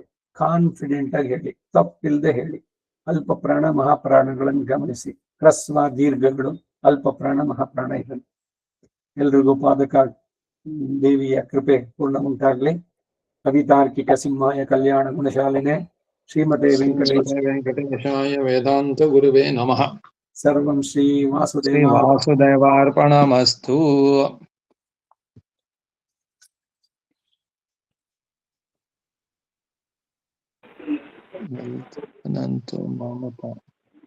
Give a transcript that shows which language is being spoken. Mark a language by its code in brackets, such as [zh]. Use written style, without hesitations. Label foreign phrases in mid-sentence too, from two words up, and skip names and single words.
[kn] ಕಾನ್ಫಿಡೆಂಟ್ ಆಗಿ ಹೇಳಿ, ತಪ್ಪಿಲ್ಲದೆ ಹೇಳಿ. ಅಲ್ಪ ಪ್ರಾಣ ಮಹಾಪ್ರಾಣಗಳನ್ನು ಗಮನಿಸಿ. ಹ್ರಸ್ವ ದೀರ್ಘಗಳು, ಅಲ್ಪ ಪ್ರಾಣ ಮಹಾಪ್ರಾಣ ಇರಲಿ. ಎಲ್ರಿಗೂ ಪಾದಕ ದೇವಿಯ ಕೃಪೆ ಪೂರ್ಣ ಉಂಟಾಗ್ಲಿ. [sa] ಕವಿತಾರ್ಕಿಕ ಸಿಂಹಾಯ ಕಲ್ಯಾಣ ಗುಣಶಾಲಿನೆ ಶ್ರೀಮತೆ ವೆಂಕಟೇಶಾಯ ವೇದಾಂತ ಗುರುವೇ ನಮಃ. ಸರ್ವಂ ಶ್ರೀ ಶ್ರೀ ವಾಸುದೇವ ವಾಸುದೇವಾರ್ಪಣಮಸ್ತು. ಅನಂತ ಮಮತಾ